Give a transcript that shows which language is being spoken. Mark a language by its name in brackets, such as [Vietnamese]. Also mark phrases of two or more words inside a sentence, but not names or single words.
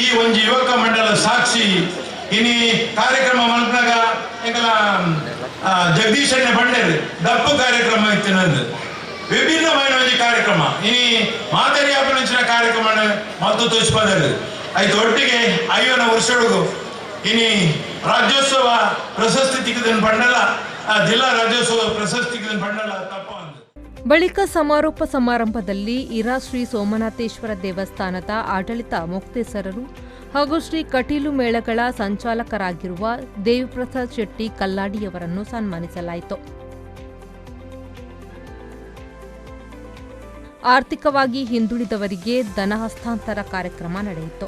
[Tulu] ಒಂಜಿ ಯುವಕ ಮಂಡಲ ಸಾಕ್ಷಿ ಇನಿ ಕಾರ್ಯಕ್ರಮ ಮಲ್ಪನಾಗ ಎಂಕಲ ಜಗದೀಶಣ್ಣ ಬಂಡೇರು ದಪ್ಪು ಕಾರ್ಯಕ್ರಮ ಇತ್ತಿನದು ವಿಭಿನ್ನమైన ಒಂಜಿ ಕಾರ್ಯಕ್ರಮ ಇನಿ ಮಾದರಿ ಅಪನಿಂಚಿನ ಕಾರ್ಯಕ್ರಮ ಮತ್ತು ತೋರಿಸ್ಪದರು ಐದು ಒಟ್ಟಿಗೆ ಅಯ್ಯೋನ ವರ್ಷೊಳಗು ಇನಿ ರಾಜ್ಯೋತ್ಸವ ಪ್ರಶಸ್ತಿ ತಿಕ್ಕದನ್ ಬಂಡಲ ಜಿಲ್ಲಾ ರಾಜ್ಯೋತ್ಸವ ಪ್ರಶಸ್ತಿ ತಿಕ್ಕದನ್ ಬಂಡಲ ತಪ್ಪ. [Kannada] ಬಳಿಕ ಸಮಾರೋಪ ಸಮಾರಂಭದಲ್ಲಿ ಇರಾ ಶ್ರೀ ಸೋಮನಾಥೇಶ್ವರ ದೇವಸ್ಥಾನದ ಆಡಳಿತ ಮುಕ್ತೇಸರರು ಹಾಗೂ ಶ್ರೀ ಕಟೀಲು ಮೇಳಗಳ ಸಂಚಾಲಕರಾಗಿರುವ ದೇವಿಪ್ರಸಾದ್ ಶೆಟ್ಟಿ ಕಲ್ಲಾಡಿಯವರನ್ನು ಸನ್ಮಾನಿಸಲಾಯಿತು. ಆರ್ಥಿಕವಾಗಿ ಹಿಂದುಳಿದವರಿಗೆ ಧನ ಹಸ್ತಾಂತರ ಕಾರ್ಯಕ್ರಮ ನಡೆಯಿತು.